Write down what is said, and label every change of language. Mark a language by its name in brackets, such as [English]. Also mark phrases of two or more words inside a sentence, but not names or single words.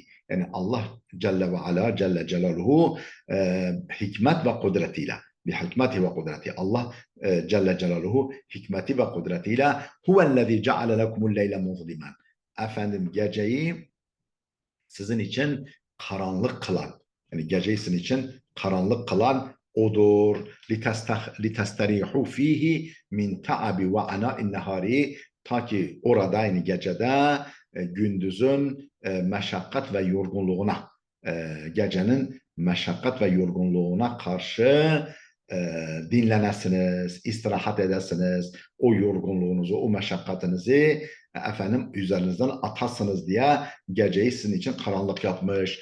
[Turkish] Yani Allah [Arabic] جل وعلا, جل جلاله [Turkish] hikmet ve kudretiyle, bi hikmeti ve kudreti. Allah [Arabic] جل جلاله [Turkish] hikmeti ve kudretiyle [Arabic] هو الذي جعل لكم الليل مظلما. [Turkish] Efendim geceyi sizin için karanlık kılan, yani geceyi sizin için karanlık kılan odur. [Arabic] لِتَسْتَرِيحُوا ف۪يهِ مِنْ تَعَبِ وَعَنَاءِ النَّهَارِ. [Turkish] Ta ki orada, yani gecede gündüzün meşakkat ve yorgunluğuna, gecenin meşakkat ve yorgunluğuna karşı dinlenesiniz, istirahat edesiniz, o yorgunluğunuzu, o meşakkatinizi efendim üzerinizden atasınız diye geceyi sizin için karanlık yapmış.